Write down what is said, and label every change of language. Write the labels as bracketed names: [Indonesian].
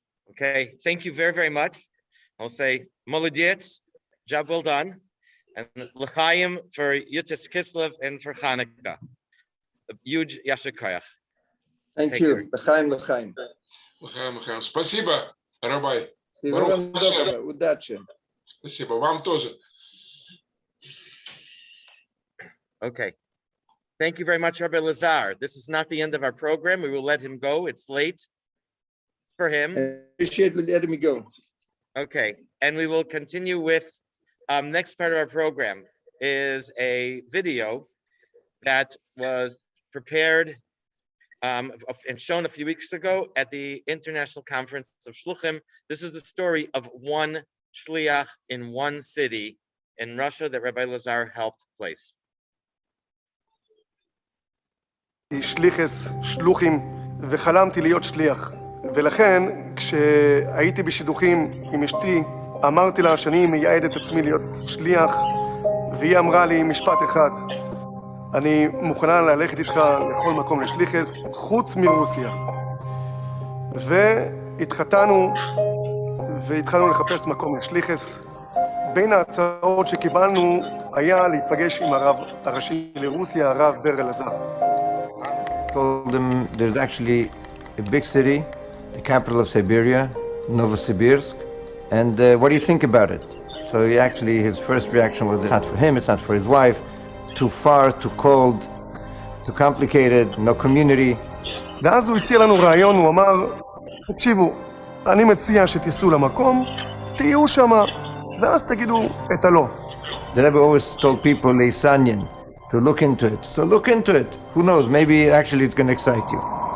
[English] Okay, thank you very, very much. I'll say молодец, job well done, and l'chaim for Yutzis Kislev and for Hanukkah. A huge yasher koyach. Thank you. L'chaim, l'chaim. [Russian] Михаил, спасибо, Rabbi. Всего вам доброго, удачи. Спасибо, вам тоже. [English] Okay. Thank you very much, Rabbi Lazar. This is not the end of our program. We will let him go. It's late for him. I appreciate letting me go. Okay, and we will continue with next part of our program is a video that was prepared and shown a few weeks ago at the International Conference of Shluchim. This is the story of one Shliach in one city in Russia that Rabbi Lazar helped place. [Hebrew] שליחס, שלוחים, וחלמתי להיות שליח. ולכן, כשהייתי בשידוכים עם אשתי, אמרתי לה שאני מייעד את עצמי להיות שליח, והיא אמרה לי משפט אחד, אני מוכנה ללכת איתך לכל מקום לשליחס, חוץ מרוסיה. והתחתנו, והתחלנו לחפש מקום לשליחס. בין ההצעות שקיבלנו היה להיפגש עם הרב הראשי לרוסיה, הרב ברל לזר. [English] Told them there's actually a big city, the capital of Siberia, Novosibirsk, and what do you think about it? So his first reaction was, it's not for him, it's not for his wife, too far, too cold, too complicated, no community. [Hebrew] ואז הוא הציע לנו רעיון, הוא אמר, תקשיבו, אני מציע שתיסעו למקום, תהיו שמה, ואז תגידו את הלא. [English] The Rebbe always told people, Leisanyan, to look into it. So look into it. Who knows, maybe actually it's going to excite you.